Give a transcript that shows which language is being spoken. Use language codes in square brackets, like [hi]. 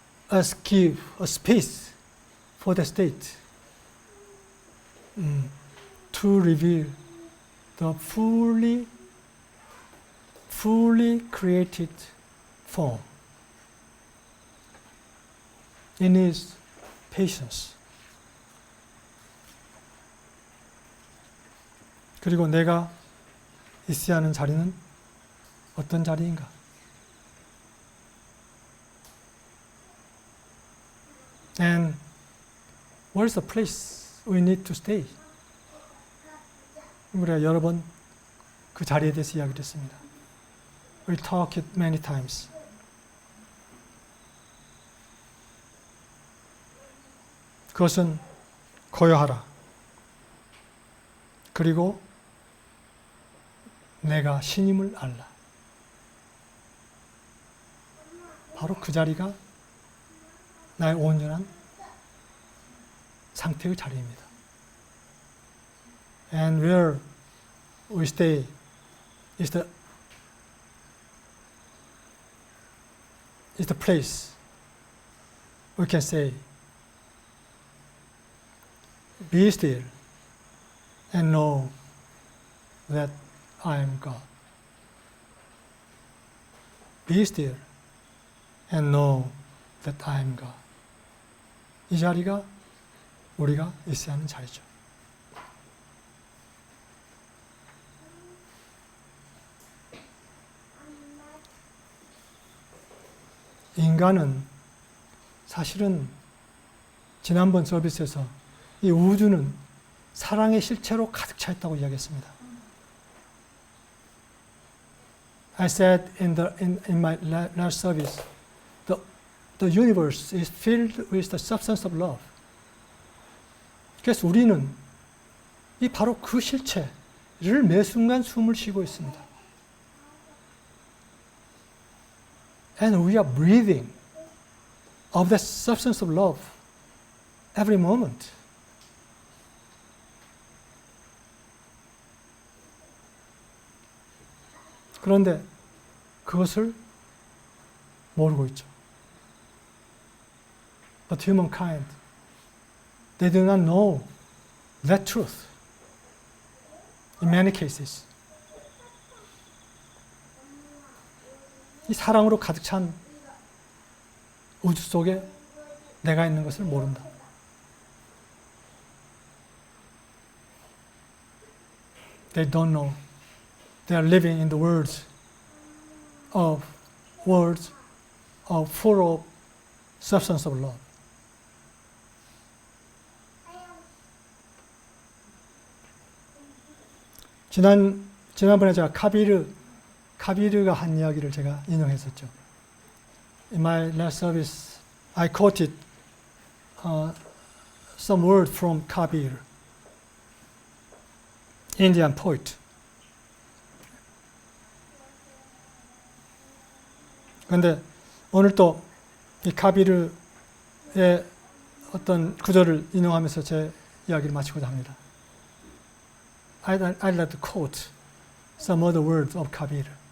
[en] us give a space for the state to reveal the fully created form in His patience. [ko] 그리고 내가 있어야 하는 자리는 어떤 자리인가? [en] And where's the place we need to stay? [ko] 우리가 여러 번 그 자리에 대해서 이야기를 했습니다. [en] We talked it many times. [ko] 그것은 고요하라. 그리고 내가 신임을 알라. 바로 그 자리가 나의 온전한 상태의 자리입니다. [en] And where we stay is the place we can say, be still and know that I am God. Be still and know that I am God. [ko] 이 자리가 우리가 있어야 하는 자리죠. 인간은 사실은 지난번 서비스에서 이 우주는 사랑의 실체로 가득 차 있다고 이야기했습니다. [en] I said in my last service, the universe is filled with the substance of love. [ko] 그래서 우리는 이 바로 그 실체를 매 순간 숨을 쉬고 있습니다. [en] And we are breathing of the substance of love every moment. [ko] 그런데 그것을 모르고 있죠. [en] But humankind, they do not know that truth in many cases. [ko] 이 사랑으로 가득 찬 우주 속에 내가 있는 것을 모른다. [en] They don't know. They are living in the world of full of substance of love. [ko] 지난번에 제가 카비르가 한 이야기를 제가 인용했었죠. [en] In my last service, I quoted some word from Kabir, Indian poet. [ko] 그런데 오늘 또 이 카비르의 어떤 구절을 인용하면서 제 이야기를 마치고자 합니다. [en] I'd like to quote some other words of Kabir.